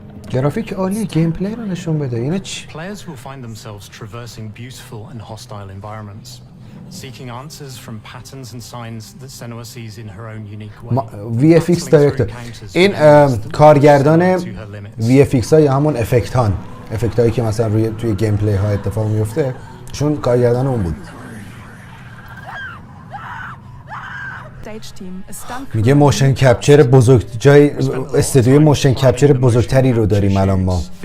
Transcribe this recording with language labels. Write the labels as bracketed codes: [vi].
[fa] گرافیک عالی، گیم پلی رو نشون بده. اینا چی؟ [en] Players will find themselves traversing beautiful and hostile environments, seeking answers from patterns and signs that Senua sees in her own unique way. [fa] VFX دایرکتور. این کارگردان VFX ها یا همون افکت هایی که مثلا روی توی گیم پلی ها اتفاق میفته، چون کارگردان اون بود. میگه موشن کپچر بزرگ، جای استودیوی موشن کپچر بزرگتری رو داریم الان ما.